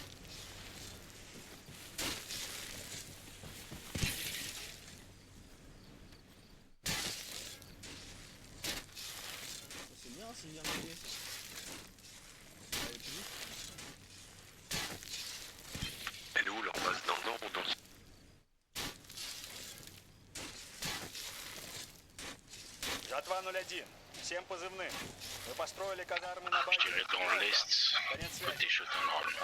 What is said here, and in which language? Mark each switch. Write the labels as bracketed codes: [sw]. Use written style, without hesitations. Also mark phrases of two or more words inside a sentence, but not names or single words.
[fr] Ça c'est bien s'il vient m'aider ça. Allez, plus vite. Elle est où leur base dans le nord ou dans le sud? [ru] Жатва 01. Всем позывным. Мы построили казармы на [fr] Je [ru] базе. [fr] dirais dans l'est, [ru] Конец связи. [fr] côté Chotin normalement.